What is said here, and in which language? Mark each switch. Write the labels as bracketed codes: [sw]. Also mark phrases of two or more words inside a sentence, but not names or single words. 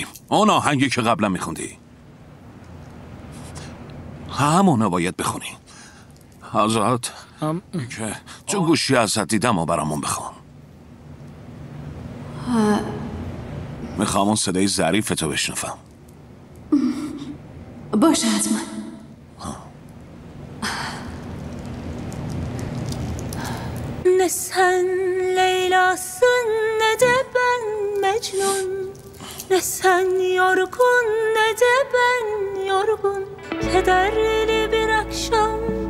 [fa] اون آهنگی که قبلا میخوندی همونو باید بخونی. آزاد که تو گوشی ازت دیدم و برامون بخون. میخوام اون صدای ظریف تو بشنفم. باشه حتما. [tr] Ne sen Leyla'sın ne de ben Mecnun. Ne sen yorgun ne de ben yorgun. Kederli bir akşam.